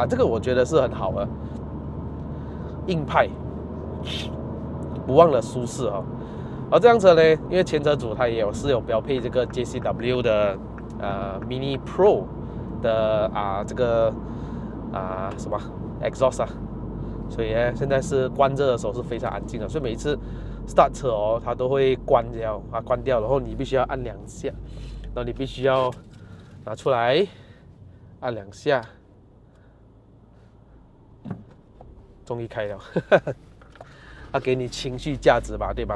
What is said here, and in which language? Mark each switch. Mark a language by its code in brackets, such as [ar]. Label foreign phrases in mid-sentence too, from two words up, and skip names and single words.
[zh] 這個我覺得是很好的，硬派，不忘了舒適哦。而這輛車呢，因為前車主他也是有標配這個 JCW 的。Mini Pro 的這個什麼 exhaust 啊，所以呢，現在是關着的時候是非常安靜的，所以每一次 start 車哦，它都會關掉，然後你必須要按2下，然後你必須要拿出來按2下，終於開了，它給你情緒價值吧，對吧？